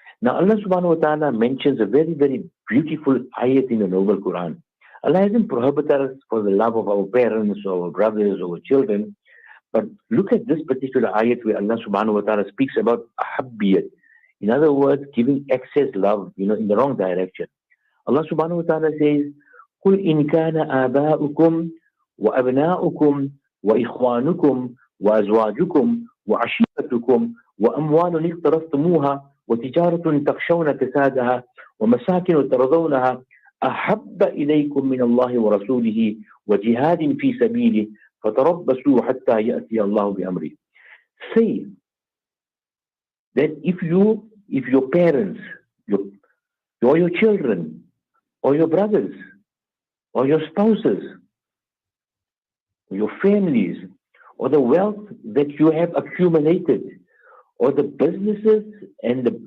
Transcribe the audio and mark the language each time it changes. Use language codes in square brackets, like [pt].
[en] Now Allah subhanahu wa ta'ala mentions a very, very beautiful ayat in the Noble Quran. Allah hasn't prohibited us for the love of our parents or our brothers or our children, but look at this particular ayat where Allah subhanahu wa ta'ala speaks about ahabbiyat. In other words, giving excess love, in the wrong direction. Allah subhanahu wa ta'ala says, [ar] قُلْ إِنْ كَانَ آبَاؤُكُمْ وَأَبْنَاؤُكُمْ وَإِخْوَانُكُمْ وَأَزْوَاجُكُمْ وَعَشِيرَتُكُمْ وَأَمْوَالٌ اقْتَرَفْتُمُوهَا وَتِجَارَةٌ تَخْشَوْنَ كَسَادَهَا وَمَسَاكِنُ تَرْضَوْنَهَا أَحَبَّ إِلَيْكُم مِّنَ اللَّهِ وَرَسُولِهِ وَجِهَادٍ فِي سَبِيلِهِ فَتَرَبَّصُوا حَتَّى يَأْتِيَ اللَّهُ بِأَمْرِهِ. [en] Say that if your parents, or your children, or your brothers, or your spouses, or your families, or the wealth that you have accumulated, or the businesses and